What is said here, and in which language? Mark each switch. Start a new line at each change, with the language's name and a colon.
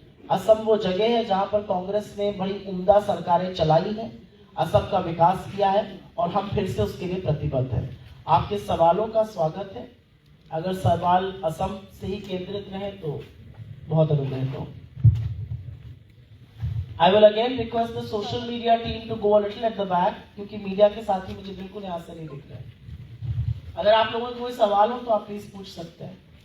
Hindi: असम वो जगह है जहां पर कांग्रेस ने बड़ी उम्दा सरकारें चलाई हैं, असम का विकास किया है और हम फिर से उसके लिए प्रतिबद्ध हैं। आपके सवालों का स्वागत है। अगर सवाल असम से ही केंद्रित रहे तो बहुत अनुग्रहित हूं।
English: I will again request the social media team to go a little at the back,
Hindi: क्योंकि मीडिया के साथी मुझे बिल्कुल यहाँ से नहीं दिख रहे। अगर आप लोगों को कोई सवाल हो तो आप प्लीज पूछ सकते हैं।